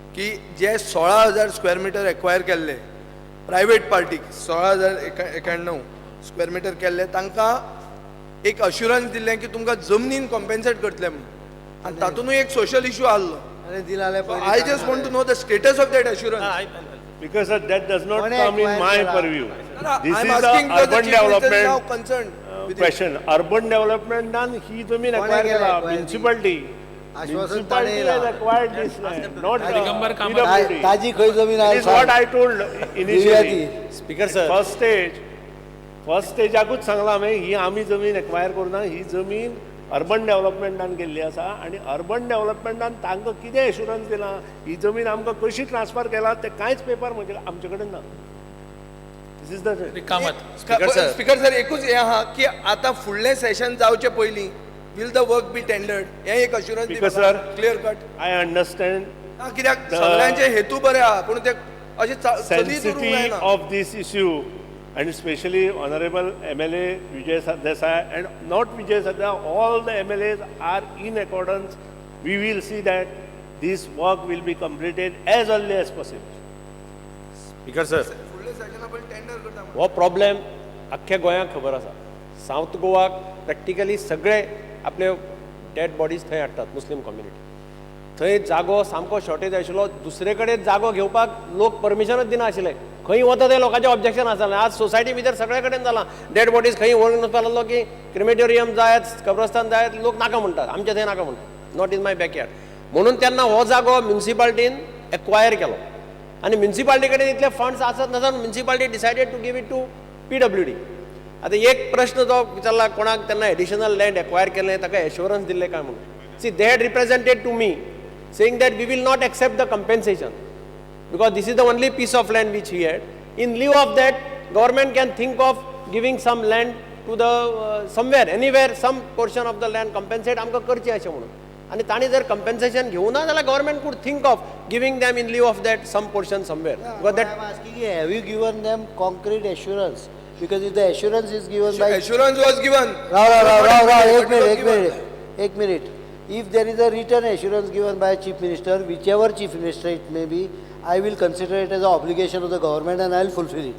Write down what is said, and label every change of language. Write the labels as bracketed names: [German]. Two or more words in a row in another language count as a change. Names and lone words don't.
[Konkani] की जे 16,000 [English] square meter [Konkani] एक्वायर केल्ले प्रायवेट पार्टीक 16,091 [English] square meter [Konkani] केल्ले तांकां एक अश्युरन्स दिल्लें की तुमकां जमनीन कॉम्पेन्सेट करतले म्हणून आनी तातूंतूय एक [English] social issue [Konkani] आसलो. [English] I just want to know the status of that assurance. Because that does not come in my purview. This I'm is asking the because the urban chief minister is now development concerned with it. question. Urban development done, [Konkani] ही जमीन acquire केला. [English] Municipality. Municipality has acquired this land, not PWD. [Konkani] ताजी खंय जमीन [English] This is what I told initially. Speaker sir [Konkani] फर्स्ट स्टेजाकूच सांगला हांवें ही आमी जमीन एक्वायर करूना, ही जमीन अर्बन डेव्हलपमेंटान गेल्ली आसा आनी अर्बन डेव्हलपमेंटान तांकां कितें एश्युरन्स दिला, ही जमीन आमकां कशी ट्रान्सफर केला ते कांयच पेपर म्हणजे आमचे कडेन ना. [English] This is the Speaker sir [Konkani] एकूच हे आहा की आता फुडलें सेशन जावचे पयलीं [English] will the work be tendered [Konkani] हे एक अश्युरन्स [English] Speaker sir, clear cut. I understand [Konkani] कित्याक सगळ्यांचे हेतू बरे आहा पूण ते अशें चलीत उरूंक [English] sensitivity [Konkani] जायना. [English] of this issue and especially honorable MLA Vijay Sardesai and not Vijay Sardesai, all the MLAs are in accordance. We will see that this work will be completed as early as possible. Speaker sir [Konkani] फुडले सेशनाक टेंडर करता हो प्रॉब्लेम अख्ख्या गोंयाक खबर आसा. साऊथ गोवाक प्रॅक्टिकली सगळे आपले [English] dead bodies [Konkani] थंय हाडटात [English] Muslim community. [Konkani] थंय जागो सामको शॉर्टेज आशिल्लो. दुसरे कडेन जागो घेवपाक लोक परमिशनच दिना आशिल्ले. खंय वता ते लोकांचें ऑब्जेक्शन आसलें. आज सोसायटी भितर सगळे कडेन जालां. [English] dead bodies [Konkani] खंय व्हरून वचपाक लागलो की क्रिमेटोरियम जायत, कब्रस्तान जायत, लोक नाका म्हणटात. आमचे थंय नाका म्हणटात. [English] not in my backyard. [Konkani] म्हणून तेन्ना हो जागो म्युनिसिपाल्टीन एक्वायर केलो आनी म्युनिसिपाल्टी कडेन इतले फंड्स आसत नासतना म्युनिसिपाल्टी [English] decided to give it to PWD. [Konkani] आतां एक प्रश्न जो विचारला कोणाक तेन्ना [English] additional land acquire [Konkani] केलें ताका एश्युरन्स दिल्ले काय म्हणून. [English] See they had represented to me saying that we will not accept the compensation because this is the only piece of land which we had. In lieu of that, government can think of giving some land to the somewhere, anywhere, some portion of the land compensate [Konkani] आमकां करचें अशें म्हणून. आनी तांणी जर compensation घेवना जाल्यार [English] government could think of giving them in lieu of that some portion somewhere. Because that I'm asking you, have you given them concrete assurance? Because if the assurance is given by... assurance was given. [Konkani] एक minute. [English] If there is a written assurance given by Chief Minister, whichever Chief Minister it may be, I will consider it as an obligation of the government and I will fulfill it.